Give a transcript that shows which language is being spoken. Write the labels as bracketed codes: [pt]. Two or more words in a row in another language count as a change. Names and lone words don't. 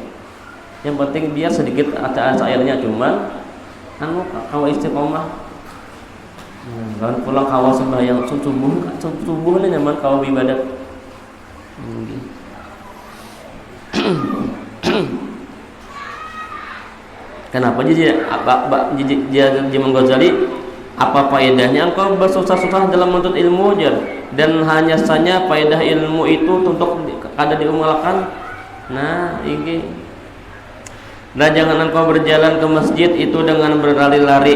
[id] Yang penting biar sedikit ada airnya cuman kawa istiqomah. Kalau pulang kawa sembahyang subuh ini nyaman kawa ibadat. Kenapa jadi Imam Ghazali apa faedahnya engkau bersusah-susah dalam menuntut ilmu dan hanya saja faedah ilmu itu untuk kada diamalkan. Nah ini nah jangan engkau berjalan ke masjid itu dengan berlari-lari.